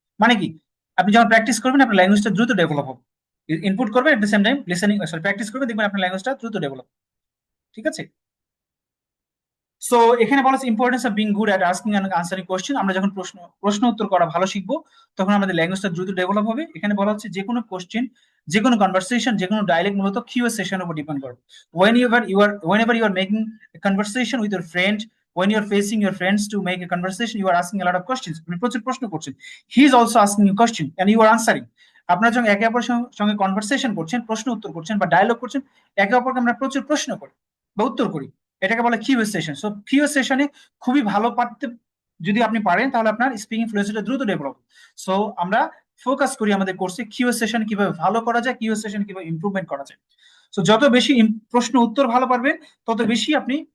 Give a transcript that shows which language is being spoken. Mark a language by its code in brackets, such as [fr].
[bn] মানে কি, আপনি যখন প্র্যাকটিস করবেন আপনার ল্যাঙ্গুয়েজটা দ্রুত ডেভেলপ হবে। ইনপুট করবেন [en] at the same time [bn] listening, sorry practice করবেন, দেখবেন আপনার ল্যাঙ্গুয়েজটা দ্রুত ডেভেলপ, ঠিক আছে। সো এখানে বলা হচ্ছে [en] Importance of being good at asking and answering question. [bn] আমরা যখন প্রশ্ন উত্তর করা ভালো শিখবো তখন আমাদের ল্যাঙ্গুয়েজটা দ্রুত ডেভেলপ হবে। এখানে বলা হচ্ছে যে কোনো কোশ্চেন, যে কোনো কনভারসেশন, যে কোনো ডায়ালগ মূলত কিউ সেশনের উপর ডিপেন্ড করে। [en] whenever you are making a conversation with your friend, when you are facing your friends to make a conversation, you are asking a lot of questions, [bn] আপনি প্রচুর প্রশ্ন করছেন, [en] he is also asking you question and you are answering। [bn] আপনারা যখন একে অপরের সঙ্গে conversation করছেন, প্রশ্ন উত্তর করছেন বা ডায়ালগ করছেন, একে অপরকে আমরা প্রচুর প্রশ্ন করি বা উত্তর করি, এটাকে বলে কিউ সেশন। সো কিউ সেশনে খুবই ভালো পারতে যদি আপনি পারেন তাহলে আপনার স্পিকিং ফ্লুয়েন্সিটা দ্রুত ডেভেলপ। সো আমরা ফোকাস করি আমাদের কোর্সে কিউ সেশন কিভাবে ভালো করা যায়, কিউ সেশন কিভাবে ইমপ্রুভমেন্ট করা যায়। সো যত বেশি প্রশ্ন উত্তর ভালো পারবেন তত বেশি আপনি